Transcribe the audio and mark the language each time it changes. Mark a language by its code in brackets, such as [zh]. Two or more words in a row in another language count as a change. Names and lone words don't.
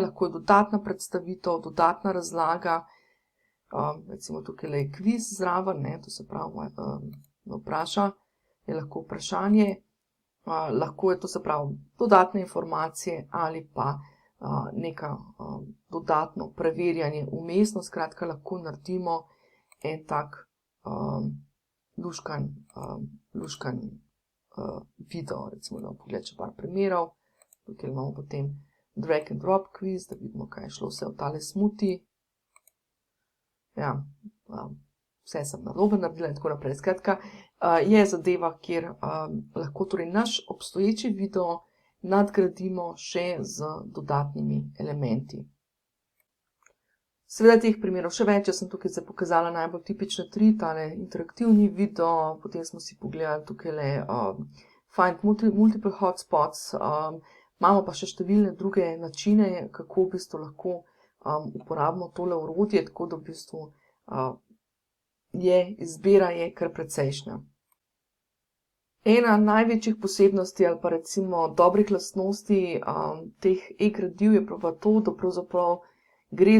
[sl] lahko je dodatna predstavitev, dodatna razlaga, recimo tukaj je kviz zraven, to se pravi, me vpraša, je lahko vprašanje, lahko je to se pravi dodatne informacije ali pa neka dodatno preverjanje vmesno, skratka lahko naredimo en tak luškan video, recimo da pogled še par primerov. Tukaj imamo potem [en] drag and drop quiz, [sl] da vidimo, kaj je šlo vse v tale smuti. Ja, vse sem narobe naredila in tako naprej. Skratka, je zadeva, kjer lahko torej naš obstoječi video nadgradimo še z dodatnimi elementi. Seveda teh primerov še več, jaz sem tukaj zdaj pokazala najbolj tipične 3, tale interaktivni video, potem smo si pogledali tukaj [en] find multiple hotspots, [sl] imamo pa še številne druge načine, kako v bistvu lahko uporabimo tole orodje, tako da v bistvu izbira je kar precejšnja. Ena največjih posebnosti ali pa recimo dobrih lastnosti teh e-gradiv je pa to, da pravzaprav gre